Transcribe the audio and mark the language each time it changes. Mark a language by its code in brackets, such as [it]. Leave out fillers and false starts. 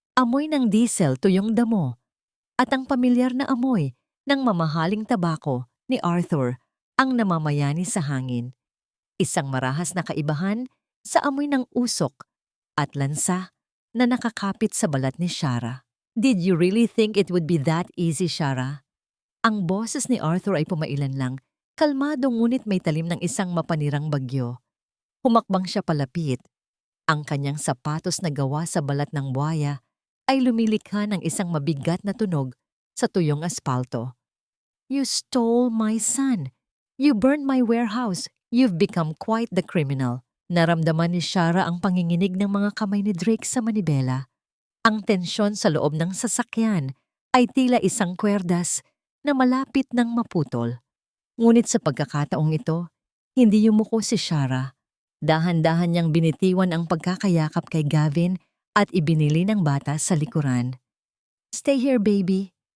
[tl] Amoy ng diesel tuyong damo at ang pamilyar na amoy ng mamahaling tabako ni Arthur ang namamayani sa hangin. Isang marahas na kaibahan sa amoy ng usok at lansa na nakakapit sa balat ni Shara. [en] Did you really think it would be that easy, Shara? [tl] Ang boses ni Arthur ay pumailan lang, kalmado ngunit may talim ng isang mapanirang bagyo. Humakbang siya palapit. Ang kanyang sapatos na gawa sa balat ng buhaya ay lumilikha ng isang mabigat na tunog sa tuyong aspalto. [en] You stole my son. You burned my warehouse. You've become quite the criminal. [tl] Naramdaman ni Shara ang panginginig ng mga kamay ni Drake sa manibela. Ang tensyon sa loob ng sasakyan ay tila isang kwerdas na malapit ng maputol. Ngunit sa pagkakataong ito, hindi yumuko si Shara. Dahan-dahan niyang binitiwan ang pagkakayakap kay Gavin at ibinili ng bata sa likuran. [en] Stay here, baby.